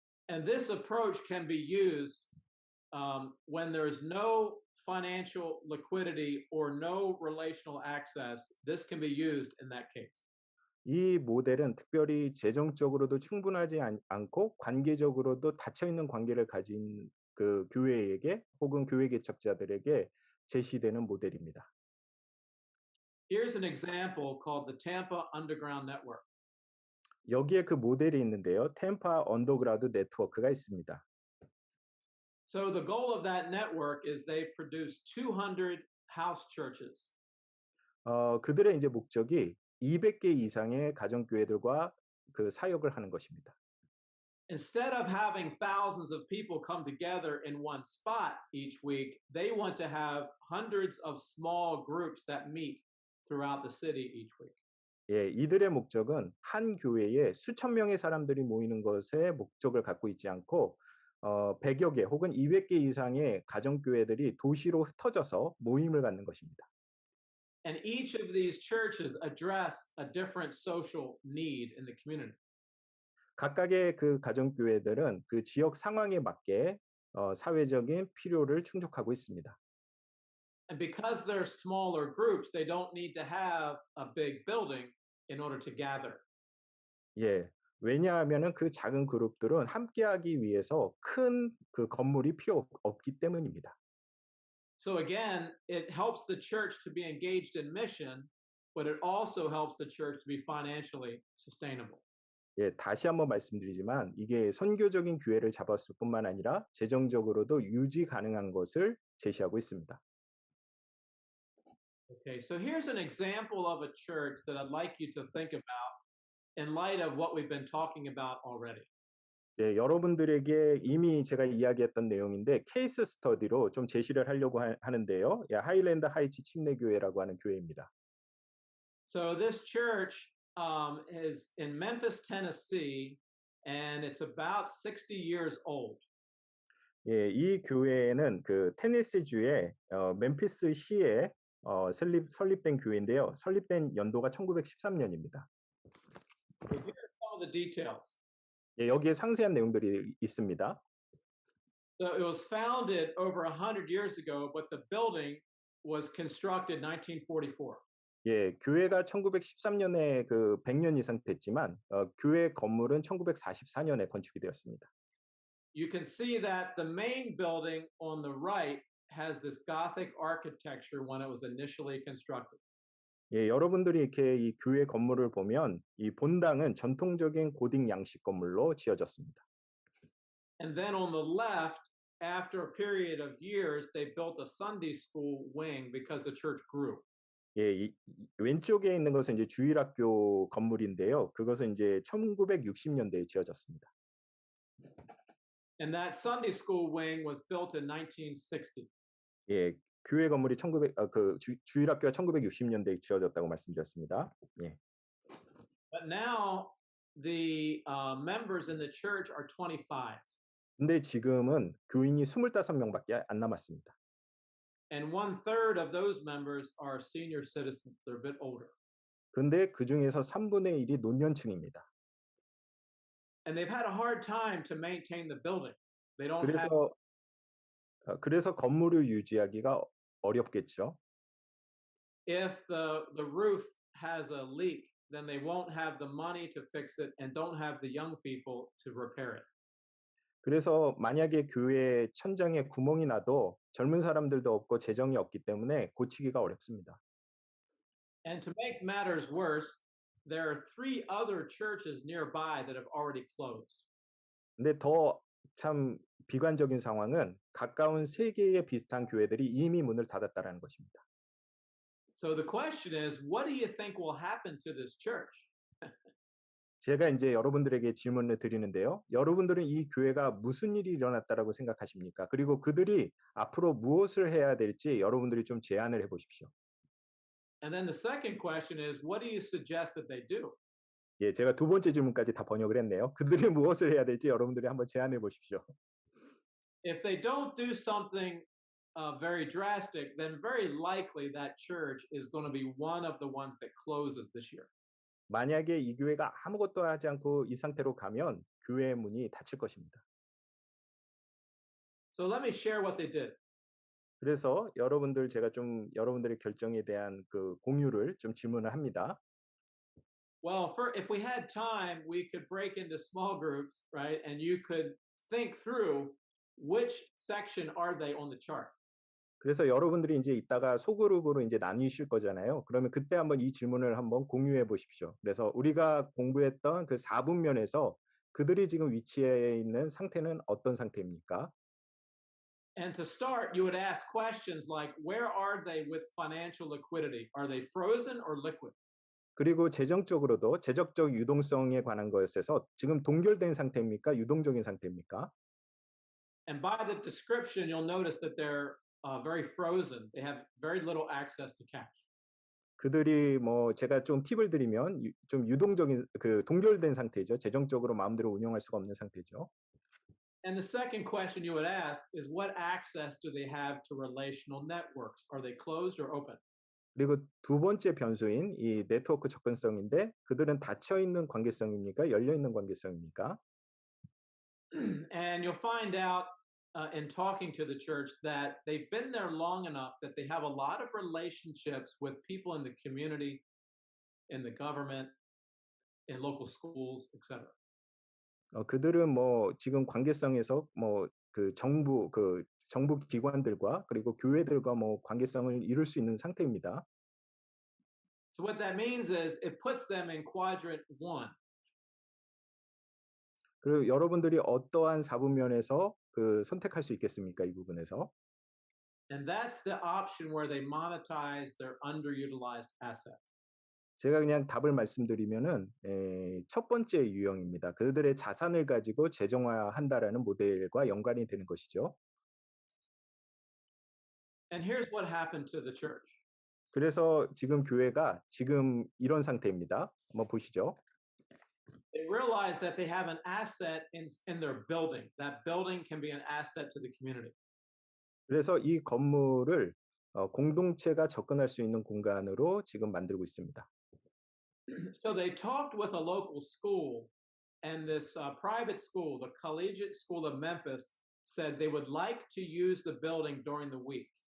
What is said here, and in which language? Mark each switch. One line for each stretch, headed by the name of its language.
English: And this approach can be used when there's no financial liquidity or no relational access. This can be used in that case.
Korean: 이 모델은 특별히 재정적으로도 충분하지 않고 관계적으로도 닫혀 있는 관계를 가진 그 교회에게 혹은 교회 개척자들에게 제시되는 모델입니다.
English: Here's an example called the Tampa Underground Network.
Korean: 여기에 그 모델이 있는데요. 템파 언더그라운드 네트워크가 있습니다.
English: So the goal of that network is they produce 200 house churches.
Korean: 그들의 이제 목적이 200개 이상의 가정교회들과 그 사역을 하는 것입니다.
English: Instead of having thousands of people come together in one spot each week, they want to have hundreds of small groups that meet throughout the city each week.
Korean: 예, 이들의 목적은 한 교회에 수천 명의 사람들이 모이는 것에 목적을 갖고 있지 않고 100여 개 혹은 200개 이상의 가정교회들이 도시로 흩어져서 모임을 갖는 것입니다.
English: And each of these churches address a different social need in the community.
Korean: 각각의 그 가정교회들은 그 지역 상황에 맞게 사회적인 필요를 충족하고 있습니다.
English: And because they're smaller groups, they don't need to have a big building in order to gather.
Korean: 예, 왜냐하면은 그 작은 그룹들은 함께하기 위해서 큰 그 건물이 필요 없기 때문입니다.
English: So again, it helps the church to be engaged in mission, but it also helps the church to be financially sustainable.
Korean: 예, 다시 한번 말씀드리지만 이게 선교적인 기회를 잡았을 뿐만 아니라 재정적으로도 유지 가능한 것을 제시하고 있습니다.
English: Okay, so here's an example of a church that I'd like you to think about in light of what we've been talking about already.
Korean: 예, 여러분들에게 이미 제가 이야기했던 내용인데 케이스 스터디로 좀 제시를 하려고 하는데요. 예, 하일랜드 하이츠 침례교회라고 하는 교회입니다.
English: So this church is in Memphis, Tennessee, and it's about 60 years old.
Korean: 예, 이 교회는 그 테네시주의 멤피스 시에 설립된 교회인데요. 설립된 연도가 1913년입니다.
English: Okay, here are some of the details.
Korean: 예, 여기에 상세한 내용들이 있습니다.
English: So it was founded over 100 years ago, but the building was constructed 1944.
Korean: 예, 교회가 1913년에 그 100년 이상 됐지만 교회 건물은 1944년에 건축이 되었습니다.
English: You can see that the main building on the right has this Gothic architecture when it was initially constructed.
Korean: 예, 여러분들이 이렇게 이 교회 건물을 보면 이 본당은 전통적인 고딕 양식 건물로 지어졌습니다.
English: And then on the left, after a period of years, they built a Sunday school wing because the church grew.
Korean: 예, 왼쪽에 있는 것은 이제 주일학교 건물인데요. 그것은 이제 1960년대에 지어졌습니다.
English: And that Sunday school wing was built in 1960.
Korean: 예, 교회 건물이 주일학교가 1960년대에 지어졌다고 말씀드렸습니다. 예.
English: But now the members in the church are 25.
Korean: 근데 지금은 교인이 25명밖에 안 남았습니다.
English: And 1/3 of those members are senior citizens. They're a bit older.
Korean: 근데 그 중에서 3분의 1이 노년층입니다.
English: And they've had a hard time to maintain the building. They don't have
Korean: 그래서 건물을 유지하기가 어렵겠죠.
English: if the roof has a leak, then they won't have the money to fix it and don't have the young people to repair it.
Korean: 그래서 만약에 교회 천장에 구멍이 나도 젊은 사람들도 없고 재정이 없기 때문에 고치기가 어렵습니다.
English: And to make matters worse, there are 3 other churches nearby that have already closed.
Korean: 근데 더 참 비관적인 상황은 가까운 3개의 비슷한 교회들이 이미 문을 닫았다라는 것입니다.
English: So the question is, what do you think will happen to this church?
Korean: 제가 이제 여러분들에게 질문을 드리는데요. 여러분들은 이 교회가 무슨 일이 일어났다라고 생각하십니까? 그리고 그들이 앞으로 무엇을 해야 될지 여러분들이 좀 제안을 해 보십시오.
English: And then the second question is, what do you suggest that they do?
Korean: 예, 제가 두 번째 질문까지 다 번역을 했네요. 그들이 무엇을 해야 될지 여러분들이 한번 제안해 보십시오.
English: If they don't do something very drastic, then very likely that church is going to be one of the ones that closes this year.
Korean: 만약에 이 교회가 아무것도 하지 않고 이 상태로 가면 교회의 문이 닫힐 것입니다.
English: So let me share what they did.
Korean: 그래서 제가 좀 여러분들의 결정에 대한 그 공유를 좀 질문을 합니다.
English: Well, if we had time, we could break into small groups, right? And you could think through which section are they on the chart.
Korean: 그래서 여러분들이 이제 이따가 소그룹으로 이제 나뉘실 거잖아요. 그러면 그때 한번 이 질문을 한번 공유해 보십시오. 그래서 우리가 공부했던 그 4분면에서 그들이 지금 위치해 있는 상태는 어떤 상태입니까?
English: And to start, you would ask questions like, where are they with financial liquidity? Are they frozen or liquid?
Korean: 그리고 재정적으로도 재정적 유동성에 관한 것에서 지금 동결된 상태입니까? 유동적인 상태입니까?
English: And by the description, you'll notice that they're very frozen. They have very little access to cash.
Korean: 그들이 뭐 제가 좀 팁을 드리면 좀 유동적인 그 동결된 상태죠. 재정적으로 마음대로 운영할 수가 없는 상태죠.
English: And the second question you would ask is, what access do they have to relational networks? Are they closed or open?
Korean: 그리고 두 번째 변수인 이 네트워크 접근성인데 그들은 닫혀 있는 관계성입니까? 열려 있는 관계성입니까?
English: And you'll find out in talking to the church that they've been there long enough that they have a lot of relationships with people in the community, in the government, in local schools, etc.
Korean: 그들은 뭐 지금 관계성에서 뭐 그 정부 기관들과 그리고 교회들과 뭐 관계성을 이룰 수 있는 상태입니다.
English: So what that means is it puts them in quadrant 1.
Korean: 그리고 여러분들이 어떠한 4분면에서 그 선택할 수 있겠습니까? 이 부분에서.
English: And that's the option where they monetize their underutilized assets.
Korean: 제가 그냥 답을 말씀드리면은 첫 번째 유형입니다. 그들의 자산을 가지고 재정화한다라는 모델과 연관이 되는 것이죠.
English: And here's what happened to the church.
Korean: 그래서 지금 교회가 지금 이런 상태입니다. 한번 보시죠.
English: They realize that they have an asset in their building. That building can be an asset to the community.
Korean: 그래서 이 건물을 공동체가 접근할 수 있는 공간으로 지금 만들고 있습니다.
English: So they talked with a local school, and this private school, the Collegiate School of Memphis, said they would like to use the building during the week.